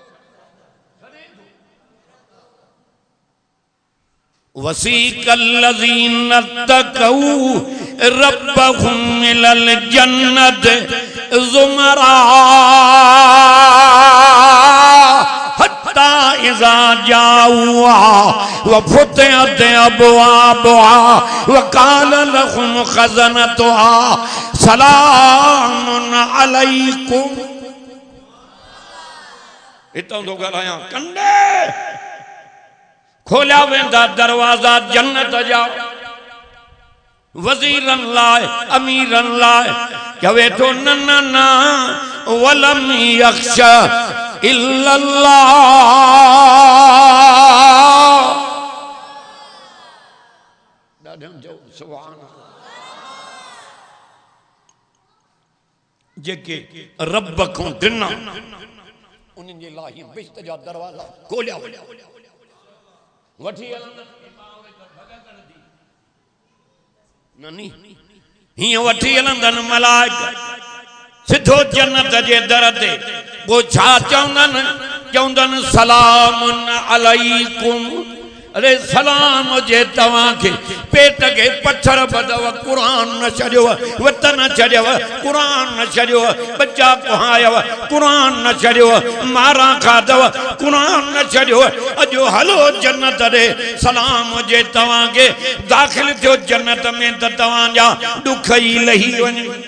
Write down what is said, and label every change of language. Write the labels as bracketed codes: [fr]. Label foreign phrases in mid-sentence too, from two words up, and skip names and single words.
[ar] وسيق الذين اتقوا ربهم إلى الجنة زمرا حتى إذا جاءوها وفتحت أبوابها وقال لهم خزنتها سلام عليكم [sd] इतां तो ॻाल्हायां कंडे खोलिया वेंदा दरवाज़ा जन्नत जा वज़ीरन लाइ अमीरन लाइ चवे थो न न न [ar] ولم يخش إلا الله [sd] सुभान जेके रब को ॾिना उन्हनि जे लाइ बिश्त जा दरवाज़ा खोलिया वठी ननी हीअं वठी हलंदनि मलाइक सिधो जन्नत जे दर ते पोइ छा चवंदनि सलामुन अलैकुम अरे सलाम जे तव्हांखे पेट के पत्थर बदव कुरान न छॾियो वतन छॾियो कुरान न छॾियो बच्चा कुहायव कुरान न छॾियो मारा खाधव कुरान न छॾियो अॼु हलो जन्नत ॾे सलाम जे तव्हांखे दाख़िल थियो जन्नत में त तव्हांजा दुख ई लही वञे